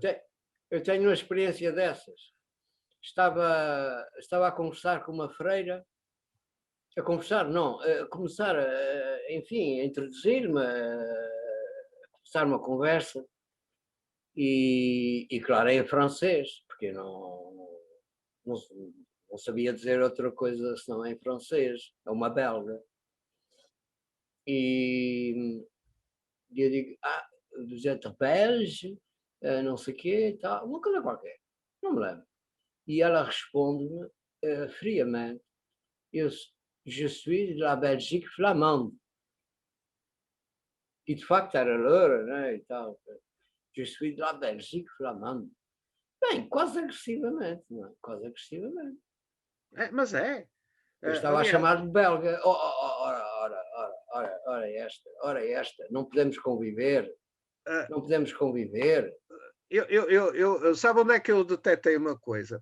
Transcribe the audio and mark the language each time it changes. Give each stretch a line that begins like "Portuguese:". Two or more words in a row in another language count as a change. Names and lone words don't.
Portuguese: Eu tenho uma experiência dessas. Estava a conversar com uma freira, a conversar, não, a começar, enfim, a introduzir-me, a começar uma conversa, e claro, em francês, porque não sabia dizer outra coisa senão em francês, é uma belga. E eu digo,
French: vous êtes belge,
Portuguese: não sei o quê, tal, uma coisa qualquer, não me lembro. E ela responde-me friamente,
French: je suis de la Belgique flamande.
Portuguese: E de facto era loura, né, e tal.
French: Je suis de la Belgique flamande.
Portuguese: Bem, quase agressivamente, não é? Quase agressivamente. Mas é. Eu estava a chamar de belga. Ora esta, não podemos conviver. Não podemos conviver. Sabe onde é que eu detetei uma coisa?